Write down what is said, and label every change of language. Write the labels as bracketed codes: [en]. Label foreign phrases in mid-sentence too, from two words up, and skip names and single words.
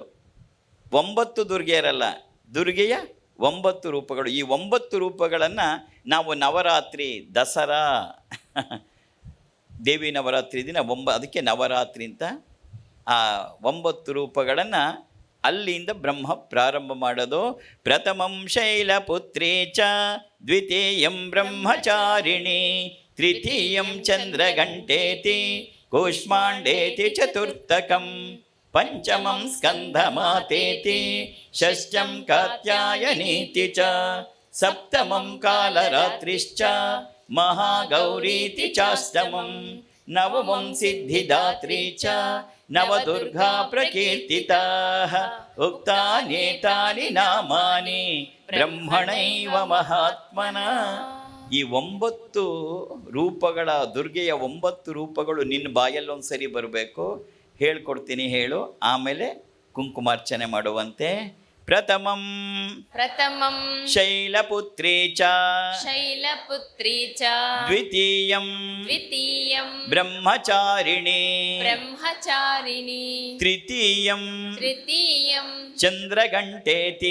[kn] 9 ದುರ್ಗೆಯರಲ್ಲ, ದುರ್ಗೆಯ 9 ರೂಪಗಳು. ಈ 9 ರೂಪಗಳನ್ನು ನಾವು ನವರಾತ್ರಿ, ದಸರಾ, ದೇವಿ ನವರಾತ್ರಿ ದಿನ ಅದಕ್ಕೆ ನವರಾತ್ರಿ ಅಂತ ಆ 9 ರೂಪಗಳನ್ನು ಅಲ್ಲಿಂದ ಬ್ರಹ್ಮ ಪ್ರಾರಂಭ ಮಾಡೋದು. [sa] ಪ್ರಥಮಂ ಶೈಲಪುತ್ರೀ ಚ, ದ್ವಿತೀಯಂ ಬ್ರಹ್ಮಚಾರಿಣಿ, ತೃತೀಯಂ ಚಂದ್ರಘಂಟೇತಿ, ಕೂಷ್ಮಾಂಡೇತಿ ಚತುರ್ಥಕಂ, ಪಂಚಮಂ ಸ್ಕಂಧಮಾತೇತಿ, ಷಷ್ಠಂ ಕಾತ್ಯಾಯನೀತಿ ಚ, ಸಪ್ತಮಂ ಕಾಲರಾತ್ರಿಶ್ಚ, ಮಹಾಗೌರೀತಿ ಚಾಷ್ಟಮಂ, ನವಮಂ ಸಿದ್ಧಿದಾತ್ರೀ ಚ, ನವದುರ್ಗಾ ಪ್ರಕೀರ್ತಿತಾಃ. ಉಕ್ತಾನೇತಾನಿ ನಾಮಾನಿ ಬ್ರಹ್ಮಣೈವ ಮಹಾತ್ಮನ. [kn] ಈ 9 ರೂಪಗಳ ದುರ್ಗೆಯ 9 ರೂಪಗಳು ನಿನ್ನ ಬಾಯಲ್ಲಿ ಒಂದು ಸರಿ ಬರಬೇಕು. ಹೇಳ್ಕೊಡ್ತೀನಿ, ಹೇಳು. ಆಮೇಲೆ ಕುಂಕುಮಾರ್ಚನೆ ಮಾಡುವಂತೆ. [sa] ಪ್ರಥಮಂ प्रथमं ಶೈಲಪುತ್ರೀ ಚ शैलपुत्री च ದ್ವಿತೀಯಂ द्वितीयं ಬ್ರಹ್ಮಚಾರಿಣಿ ब्रह्मचारिणी ತೃತೀಯಂ तृतीयं ಚಂದ್ರಘಂಟೇತಿ